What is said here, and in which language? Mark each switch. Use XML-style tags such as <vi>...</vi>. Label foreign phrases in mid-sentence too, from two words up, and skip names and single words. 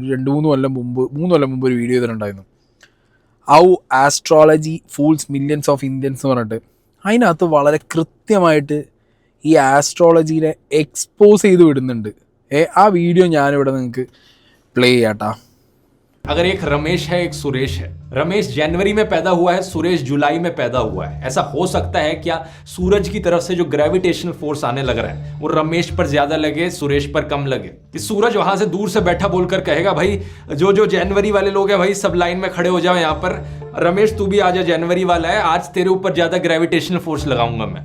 <ml>ഒരു 3 കൊല്ലം മുമ്പ് ഒരു വീഡിയോ ചെയ്തിട്ടുണ്ടായിരുന്നു. ഹൗ ആസ്ട്രോളജി ഫൂൾസ് മില്യൺസ് ഓഫ് ഇന്ത്യൻസ് എന്ന് പറഞ്ഞിട്ട്. അതിനകത്ത് വളരെ കൃത്യമായിട്ട് ഈ ആസ്ട്രോളജീനെ എക്സ്പോസ് ചെയ്ത് വിടുന്നുണ്ട്. ആ വീഡിയോ ഞാനിവിടെ നിങ്ങൾക്ക് പ്ലേ ചെയ്യാട്ടാ.</ml> <hi>अगर एक रमेश है एक सुरेश है, रमेश जनवरी में पैदा हुआ है, सुरेश जुलाई में पैदा हुआ है, ऐसा हो सकता है क्या सूरज की तरफ से जो</hi> <en>gravitational force</en> <hi>आने लग रहा है वो रमेश पर ज्यादा लगे, सुरेश पर कम लगे? कि सूरज वहां से दूर से बैठा बोलकर कहेगा भाई जो जनवरी वाले लोग हैं भाई सब लाइन में खड़े हो जाओ, यहाँ पर रमेश तू भी आजा, जनवरी वाला है, आज तेरे ऊपर ज्यादा</hi> <en>gravitational force</en> <hi>लगाऊंगा मैं?</hi>